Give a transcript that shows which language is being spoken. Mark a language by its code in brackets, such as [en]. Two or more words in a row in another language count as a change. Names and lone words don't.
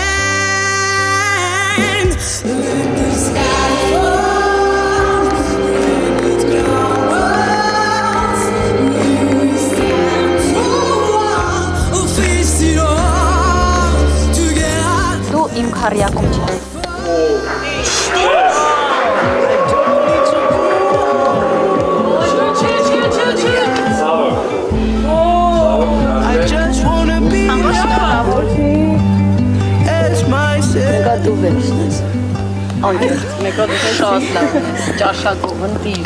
[en] Let the sky fall, let it crumbles. We stand tall, or face it all together. [hy] Դու իմ քարյակում չես։ Դու վերցնես։ Անկեղծ, մեկը դու շատ լավ ես, ճաշակով, ընտիր։